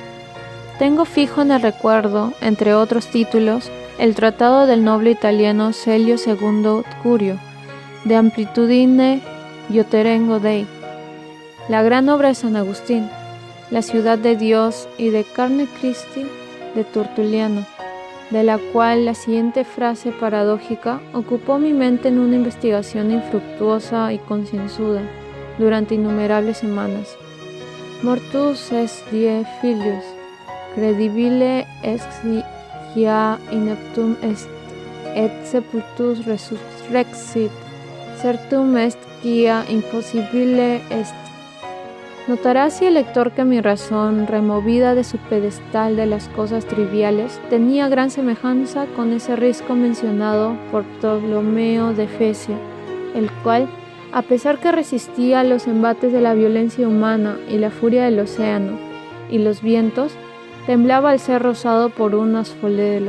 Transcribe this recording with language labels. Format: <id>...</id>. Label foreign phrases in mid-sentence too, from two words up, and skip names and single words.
<es>Tengo fijo en el recuerdo, entre otros títulos, el tratado del noble italiano Celio II Curio, De Amplitudine Ioterengo Dei, la gran obra de San Agustín, La ciudad de Dios y de Carne Christi, de Tertuliano, de la cual la siguiente frase paradójica ocupó mi mente en una investigación infructuosa y concienzuda durante innumerables semanas.</es> <la>Mortus est die filius, credibile est quia ineptum est, et sepultus resurrexit, certum est quia impossibile est.</la> <es>Notará así el lector que mi razón, removida de su pedestal de las cosas triviales, tenía gran semejanza con ese risco mencionado por Ptolomeo de Efesia, el cual, a pesar que resistía los embates de la violencia humana y la furia del océano y los vientos, temblaba al ser rozado por un asfodelo.</es>